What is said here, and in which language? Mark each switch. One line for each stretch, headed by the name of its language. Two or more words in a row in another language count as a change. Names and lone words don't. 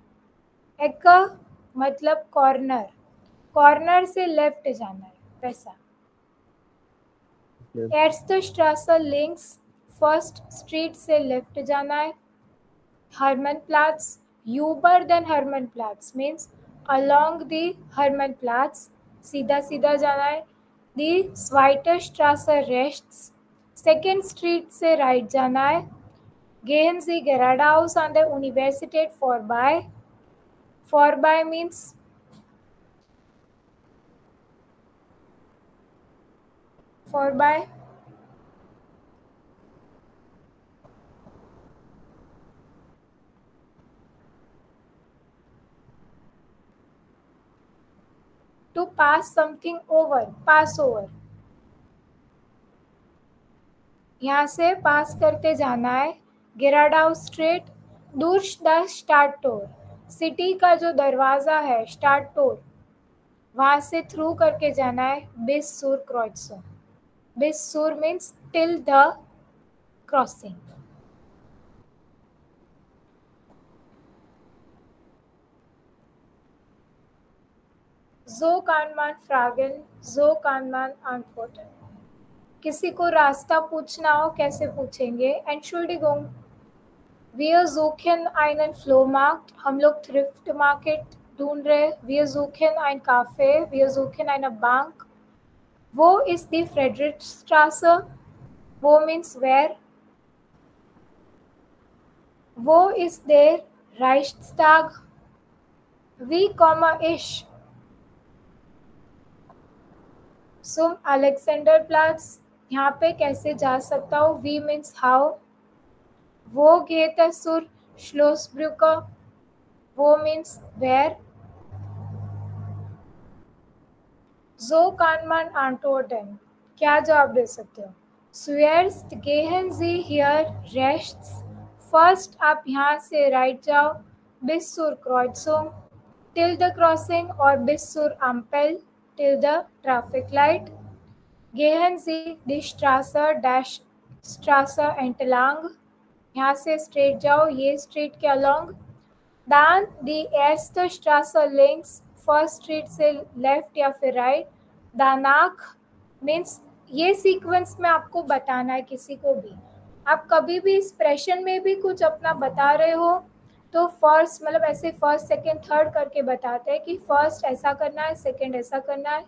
Hindi: एकर मतलब कॉर्नर, कॉर्नर से लेफ्ट जाना है वैसा।
English: Ma'am.
German: Erster Straße links
English: first street
Hindi: से लेफ्ट जाना है।
English: हरमनप्लाट्स,
German: über den Hermannplatz
English: मीन्स along the Hermannplatz,
Hindi: सीधा सीधा जाना है।
German: Die Zweiterstraße rechts,
English: second street
Hindi: से राइट जाना है।
German: Gehen Sie geradeaus an der Universität vorbei, vorbei means
English: vorbei, to pass something over, pass over,
Hindi: यहाँ से पास करते जाना है।
German: गेराडाउस स्ट्रीट, durch das Stadttor,
Hindi: सिटी का जो दरवाज़ा है स्टार्टोर, वहाँ से थ्रू करके जाना है।
German: bis zur Kreuzung, bis zur
English: means till the crossing।
German: so kann man fragen, so kann man antworten,
Hindi: किसी को रास्ता पूछना हो कैसे पूछेंगे?
German: Entschuldigung, wir suchen einen Flohmarkt,
Hindi: हम लोग
English: thrift market
Hindi: ढूंढ रहे।
German: wir suchen ein Café, wir suchen eine Bank। वो ist die Friedrichstraße,
English: वो means where।
German: वो ist der Reichstag, wie komme ich zum Alexanderplatz,
Hindi: यहाँ पे कैसे जा सकता हूँ?
English: wie means how।
German: वो geht es zur Schlossbrücke,
English: वो means where।
German: so kann man antworten,
Hindi: क्या जवाब दे सकते हो?
German: zuerst gehen Sie hier rechts,
Hindi: फर्स्ट आप यहाँ से राइट जाओ।
German: bis zur Kreuzung,
English: till the crossing,
German: और bis zur Ampel,
English: till the traffic light।
German: gehen Sie die Straße dash Straße entlang,
Hindi: यहाँ से स्ट्रेट जाओ ये स्ट्रीट के अलोंग।
German: dann die erste Straße links,
English: first street
Hindi: से लेफ्ट या फिर राइट। danach मीन्स ये सीक्वेंस में आपको बताना है किसी को भी। आप कभी भी एक्सप्रेशन में भी कुछ अपना बता रहे हो तो फर्स्ट मतलब ऐसे
English: first second third
Hindi: करके बताते हैं कि फर्स्ट ऐसा करना है, सेकंड ऐसा करना है।